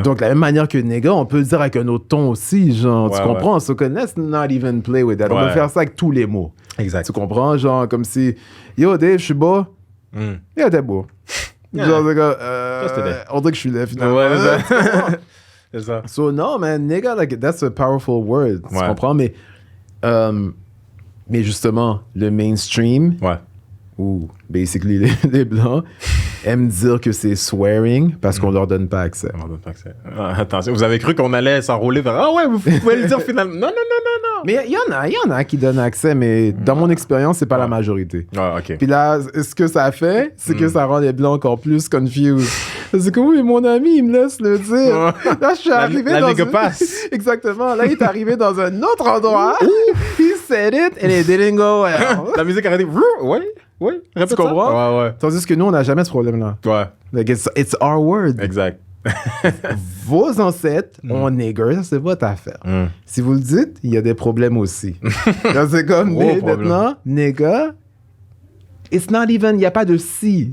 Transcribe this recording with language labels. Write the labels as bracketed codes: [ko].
[fr] Donc, de la même manière que nigga, on peut le dire avec un autre ton aussi, genre, tu comprends? So, [en] let's not even play with that. [fr] On va faire ça avec tous les mots. Exact. Tu comprends? Genre, comme si, yo, Dave, je suis beau. Yo, t'es beau. Genre, c'est comme, on dirait que je suis là, finalement. Ouais, c'est ça. C'est ça. [en] So, no, man, nigga, like, that's a powerful word. [fr] Tu comprends? Mais justement, le mainstream, ou basically les Blancs, aiment dire que c'est swearing parce qu'on leur donne pas accès. On leur donne pas accès. Attention, vous avez cru qu'on allait s'enrôler vers... Ah ouais, vous pouvez le dire finalement. Non. Mais il y en a qui donnent accès, mais dans mon expérience, c'est pas la majorité. Ah, OK. Puis là, ce que ça fait, c'est que ça rend les Blancs encore plus confused. C'est que oui, mon ami, il me laisse le dire. Là, je suis arrivé dans nigga passe. Exactement. Là, il est arrivé dans un autre endroit. [en] He said it and it didn't go well. [fr] La musique a arrêté. Ouais. Tu comprends? Ouais. Tandis que nous, on n'a jamais ce problème-là. Ouais. [en] Like, it's our word. [fr] Exact. Vos ancêtres ont nigger, ça c'est votre affaire. Si vous le dites, il y a des problèmes aussi. Là, c'est comme, mais maintenant, nigger, [en] it's not even, [fr] il n'y a pas de si.